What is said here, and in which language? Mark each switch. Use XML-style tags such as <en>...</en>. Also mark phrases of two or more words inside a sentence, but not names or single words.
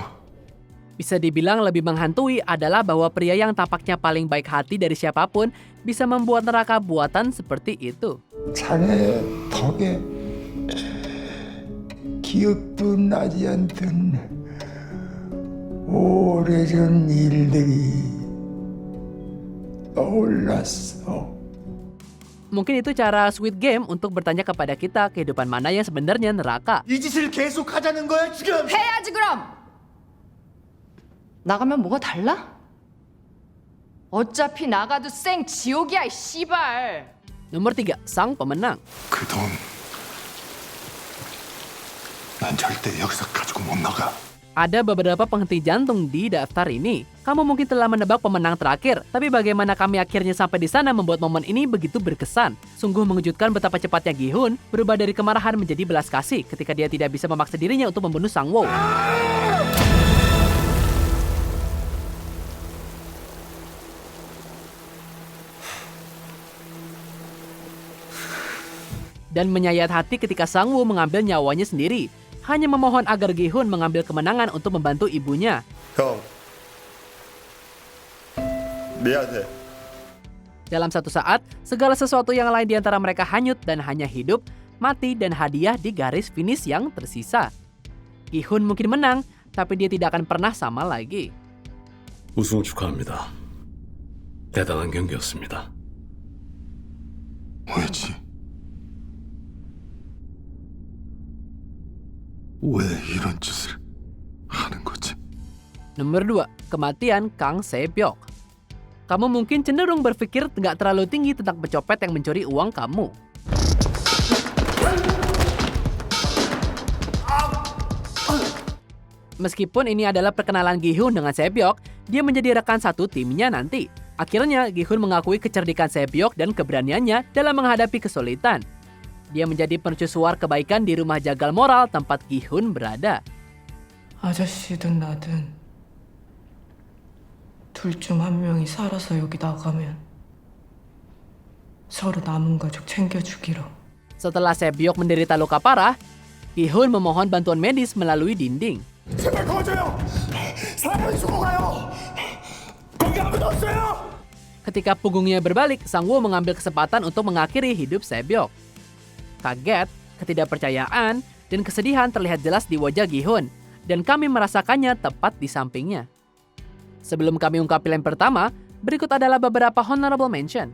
<id>Bisa dibilang lebih menghantui adalah bahwa pria yang tampaknya paling baik hati dari siapapun bisa membuat neraka buatan seperti itu.</id> <ko>자네 덕에 기억도 나지 않던 오래전 일들이 떠올랐어.</ko> <id>Mungkin itu cara Squid Game untuk bertanya kepada kita kehidupan mana yang sebenarnya neraka.</id> <ko>이 짓을 계속 하자는 거야 지금? 해야지 그럼. 나가면 뭐가 달라? 어차피 나가도 생 지옥이야 이 씨발.</ko> <id>Nomor 3, sang pemenang.</id> <ko>그 돈, 난 절대 여기서 가지고 못 나가.</ko> <id>Ada beberapa penghenti jantung di daftar ini. Kamu mungkin telah menebak pemenang terakhir, tapi bagaimana kami akhirnya sampai di sana membuat momen ini begitu berkesan. Sungguh mengejutkan betapa cepatnya Gi-hun berubah dari kemarahan menjadi belas kasih ketika dia tidak bisa memaksa dirinya untuk membunuh Sang-woo. Dan menyayat hati ketika Sang-woo mengambil nyawanya sendiri. Hanya memohon agar Gi-hun mengambil kemenangan untuk membantu ibunya.</id> <ko>형 미안해.</ko> <id>Dalam satu saat, segala sesuatu yang lain di antara mereka hanyut dan hanya hidup, mati, dan hadiah di garis finish yang tersisa. Gi-hun mungkin menang, tapi dia tidak akan pernah sama lagi.</id> <ko>우승 축하합니다. 대단한 경기였습니다. 왜지? 왜 이런 짓을 하는 거지?</ko> <id>Nomor 2, kematian Kang Se-byok. Kamu mungkin cenderung berpikir nggak terlalu tinggi tentang pencopet yang mencuri uang kamu. Meskipun ini adalah perkenalan Gi-hun dengan Sae-byeok, dia menjadi rekan satu timnya nanti. Akhirnya, Gi-hun mengakui kecerdikan Sae-byeok dan keberaniannya dalam menghadapi kesulitan. Dia menjadi mercusuar kebaikan di rumah jagal moral tempat Gi-hun berada.</id> <ko>아저씨든 나든 둘 중 한 명이 살아서 여기 나가면 서로 남은 가족 챙겨주기로.</ko> <id>Setelah Sae-byeok menderita luka parah, Gi-hun memohon bantuan medis melalui dinding.</id> <ko>제발 도와줘요. 사람이 죽어가요. 거기 아무도 없어요.</ko> <id>Ketika punggungnya berbalik, Sang-woo mengambil kesempatan untuk mengakhiri hidup Sae-byeok. Kaget, ketidakpercayaan, dan kesedihan terlihat jelas di wajah Gi-hun, dan kami merasakannya tepat di sampingnya. Sebelum kami ungkap pilihan pertama, berikut adalah beberapa</id> <en>honorable mention.</en>